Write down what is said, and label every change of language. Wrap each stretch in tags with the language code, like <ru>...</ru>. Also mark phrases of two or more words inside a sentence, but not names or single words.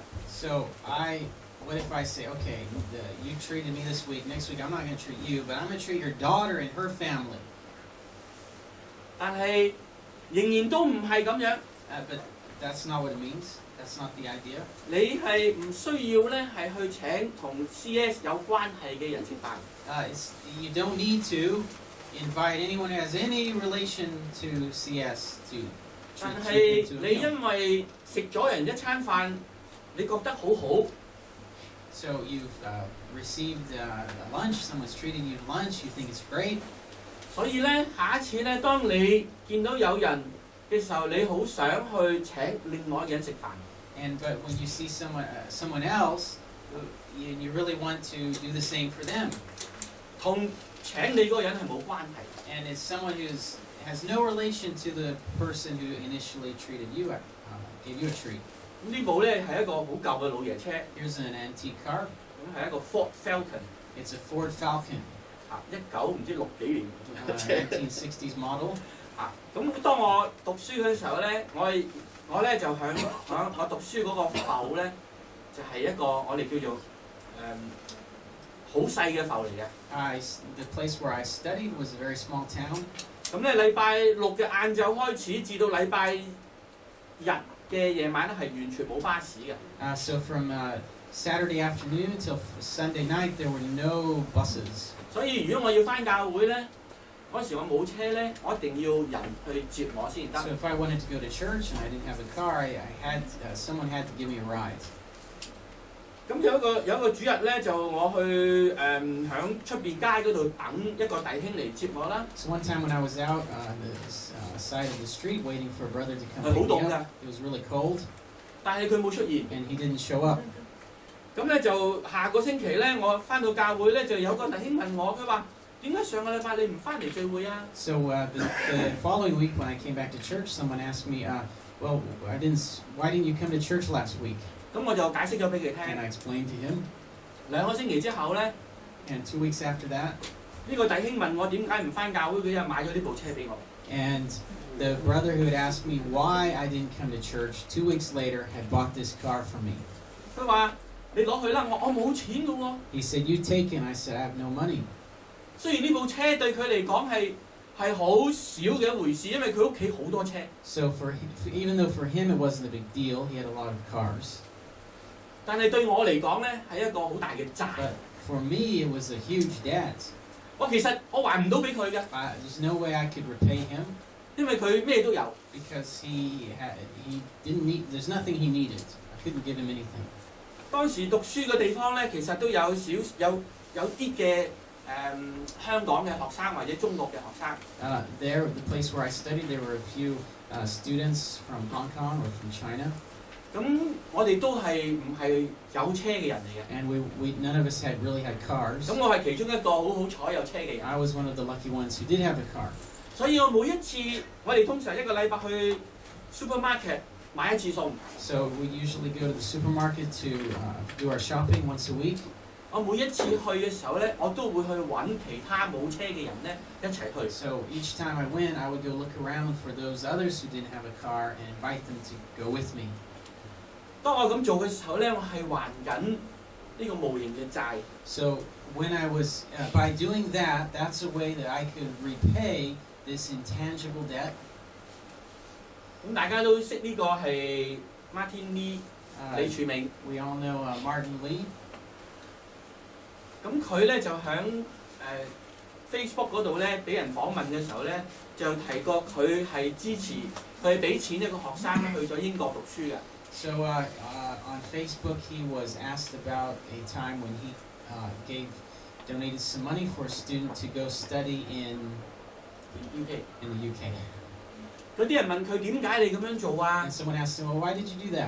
<en>So what if I say, okay, you treated me this week, next week I'm not going to treat you, but I'm going to treat your daughter and her family.</en> <yue>但係仍然都唔係咁樣。</yue> <en>But that's not what it means. That's not the idea.</en> <yue>你係唔需要咧係去請同 CS 有關係嘅人食飯。</yue> <en>You don't need to invite anyone who has any relation to CS to</en> <yue>但</yue> <en>treat</en> <yue>係</yue> <en>you to</en> <yue>你</yue> <en>a meal.</en> <yue>因為食咗人一餐飯，你覺得好好，</yue> <en>So you've received lunch, someone's treated you to lunch, you think it's great.</en> <yue>所以咧下一次咧，當你見到有人嘅時候，你好想去請另外一個人食飯。</yue> <en>But when you see someone else, you really want to do the same for them.</en> <yue>同請你嗰個人係冇關係。</yue> <en>And it's someone who has no relation to the person who initially treated you, gave you a treat.</en> <yue>呢部咧係一個好舊嘅老爺車，</yue> <en>Here's an antique car.</en> <yue>咁係一個 Ford Falcon。</yue> <en>It's a Ford Falcon.</en> <yue>19 唔知6幾年</yue> <en>1960s model.</en> <yue>咁當我讀書嗰陣時候咧，我咧就響我讀書嗰個埠咧，就係一個我哋叫做好細嘅埠嚟嘅。</yue> <en>The place where I studied was a very small town.</en> <yue>咁咧禮拜6嘅晏晝開始，至到禮拜日嘅夜晚咧係完全冇巴士嘅。</yue> <en>So from Saturday afternoon till Sunday night, there were no buses.</en> <yue>所以如果我要返教會咧，嗰時我冇車咧，我一定要人去接我先得。</yue> <en>So if I wanted to go to church and I didn't have a car, I had someone had to give me a ride.</en> <yue>咁有一個主日咧，就我去響出邊街嗰度等一個弟兄嚟接我啦。</yue> <en>So one time when I was out on the side of the street waiting for a brother to come</en> <yue>係好</yue> <en>pick</en> <yue>凍</yue> <en>me</en> <yue>㗎，</yue> <en>up, it was really cold,</en> <yue>但係佢冇出現。</yue> <en>and he didn't show up.</en> <yue>咁咧就下個星期咧，我返到教會咧，就有個弟兄問我，佢話：點解上個禮拜你唔返嚟聚會啊？</yue> <en>So the following week when I came back to church, someone asked me, well, why didn't you come to church last week?</en> <yue>咁我就解釋咗俾佢</yue> <en>And</en> <yue>聽。</yue> <en>I explained to him. 2 個星期之後咧， And 2 weeks after that,</en> <yue>呢個弟兄問我點解唔返教會，佢就買咗呢部車俾我。</yue> <en>and the brother who had asked me why I didn't come to church 2 weeks later had bought this car for me.</en> <yue>佢話：你攞去啦，我冇錢㗎喎。</yue> <en>He said, you take it. And I said, I have no money.</en> <yue>雖然呢部車對佢嚟講係好少嘅一回事，因為佢屋企好多車。</yue> <en>So even though for him it wasn't a big deal, he had a lot of cars.</en> <yue>但係對我嚟講咧，係一個好大嘅債。</yue> <en>But for me, it was a huge debt.</en> <yue>其實我還唔到俾佢嘅，</yue> <en>There's no way I could repay him</en> <yue>因為佢咩都有。</yue> <en>because he didn't need. There's nothing he needed. I couldn't give him anything.</en> <yue>當時讀書嘅地方咧，其實都有啲嘅香港嘅學生或者中國嘅學生。</yue> <en>There, the place where I studied, there were a few students from Hong Kong or from China.</en> <yue>咁我哋都係唔係有車嘅人嚟嘅。</yue> <en>And none of us really had cars.</en> <yue>咁我係其中一個好彩有車嘅人。</yue> <en>I was one of the lucky ones who did have a car.</en> <yue>所以我每一次我哋通常一個禮拜去 supermarket 買一次餸。</yue> <en>So we usually go to the supermarket to do our shopping once a week.</en> <yue>我每一次去嘅時候咧，我都會去揾其他冇車嘅人咧一齊去。</yue> <en>So each time I went, I would go look around for those others who didn't have a car and invite them to go with me.</en> <yue>當我咁做嘅時候咧，我係還緊呢個無形嘅債。</yue> <en>So when I was by doing that, that's a way that I could repay this intangible debt.</en> <yue>咁大家都識呢個係 Martin Lee 李柱銘。</yue> <en>We all know Martin Lee.</en> <yue>咁佢咧就喺Facebook 嗰度咧俾人訪問嘅時候咧，就提過佢係支持佢係俾錢一個學生咧去咗英國讀書嘅。</yue> <en>So on Facebook, he was asked about a time when he donated some money for a student to go study in the UK.</en> <yue>嗰啲人問佢點解你咁樣做啊？</yue> <en>And someone asked him, well, why did you do that?</en>